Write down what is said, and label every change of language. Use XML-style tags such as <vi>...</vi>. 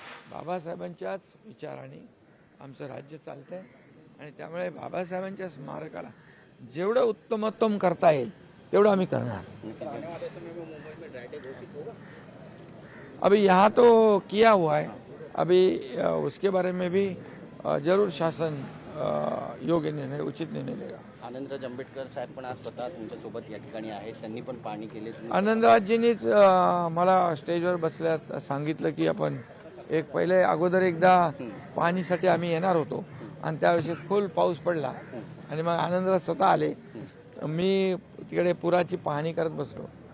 <mr>बाबासाहेबांच्याच विचाराने आमचं राज्य चालतं आहे आणि त्यामुळे बाबासाहेबांच्या स्मारकाला जेवढं उत्तमोत्तम करता येईल तेवढं आम्ही करणार।</mr> <hi>अभी यहाँ तो किया हुआ है, अभी उसके बारे में भी जरूर शासन योग्य निर्णय, उचित निर्णय लेगा।</hi> <mr>आनंदराज आंबेडकर साहेब पण आज स्वतः तुमच्यासोबत या ठिकाणी आहेत, त्यांनी पण पाहणी केली। आनंदराजजींनीच मला स्टेजवर बसल्यात सांगितलं की आपण एक पहिले अगोदर एकदा पाणीसाठी आम्ही येणार होतो आणि त्यावेळेस फुल पाऊस पडला आणि मग आनंदराज स्वतः आले, मी तिकडे पुराची पाहणी करत बसलो।</mr>